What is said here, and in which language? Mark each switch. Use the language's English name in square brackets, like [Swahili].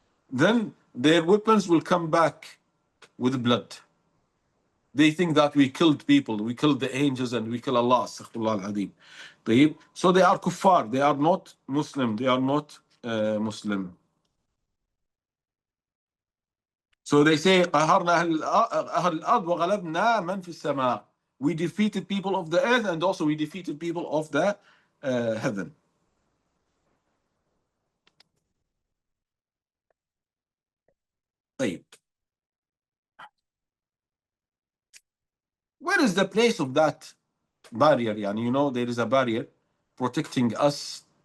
[English] Then their weapons will come back with blood. They think that we killed people, we killed the angels, and we kill Allah. So they are kuffar, they are not Muslim, they are not Muslim. So they say, [Arabic] قهرنا أهل الأرض وغلبنا من في السماء. [English] We defeated people of the earth and also we defeated people of the heaven. [Arabic] طيب. [English] Where is the place of that barrier? You know, there is a barrier protecting us.